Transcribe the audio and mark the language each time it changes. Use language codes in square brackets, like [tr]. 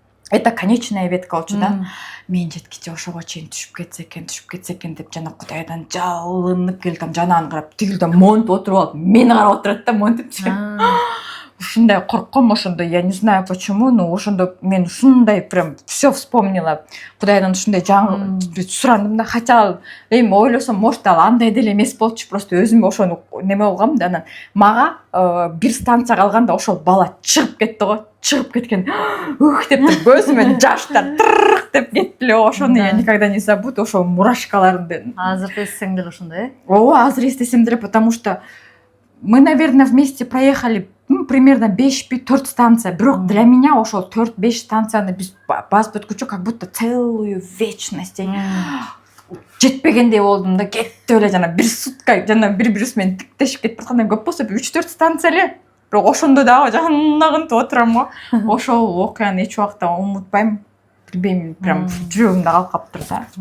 [ru] это конечная ветка [ky] болчу да. Мен жеткиче ошого чейин түшүп кетсе экен деп жана Кудайдан жалынып келдим, жанагын карап, тигилден монтип отуруп алып, мени карап отурат да монтипчи. Ушундай коркком ошондо, [ru] я не знаю почему, но [ky] ошондо мен ушундай [ru] прям все вспомнила. [ky] Кудайдан ушундай сурандым да, хотя эми ойлосом, может ал андай деле эмес болчу, просто өзүм ошону неме кылгам да, анан мага бир станция калганда ошол бала чыгып кетти го, чыгып кеткен. Ух деп көзүмөн жаштар тырк деп кетти эле. Ошону [ru] я никогда не забуду, [ky] ошол мурашкаларды. Азыр эстесең деле ошондой, Ооба, азыр эстесем деле, [ru] потому что мы, наверное, вместе проехали примерно 5-4 станция. [ky] Бирок [ru] для меня [ky] ошол 4-5 станцияны биз басып өткүчө [ru] как будто целую вечность. [ky] Жетпегендей болдум да, кетти эле жана бир сутка жана бири-бирибиз менен тиктешип кетип аткандай көп болсо 3-4 станция эле. Бирок ошондо дагы жанагынтып отурам го. Ошол окуяны эч убакта унутпайм. Билбейм, прям жүрөгүмдө калып калыптыр да.